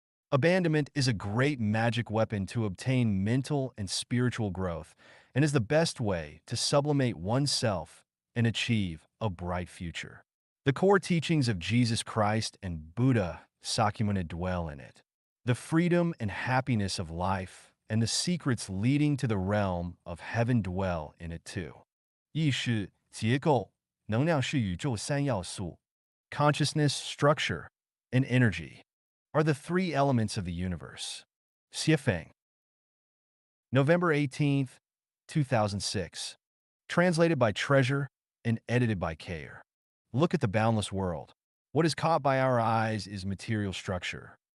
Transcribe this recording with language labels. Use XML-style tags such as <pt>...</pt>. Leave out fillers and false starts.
<en>Abandonment is a great magic weapon to obtain mental and spiritual growth and is the best way to sublimate oneself and achieve a bright future. The core teachings of Jesus Christ and Buddha Sakyamuni dwell in it. The freedom and happiness of life and the secrets leading to the realm of heaven dwell in it too.</en> <zh>意识、结构、能量是宇宙三要素.</zh> <en>Consciousness, structure, and energy are the three elements of the universe. Xuefeng. November 18th, 2006. Translated by Treasure and edited by Kayer. Look at the boundless world. What is caught by our eyes is material structure.</en>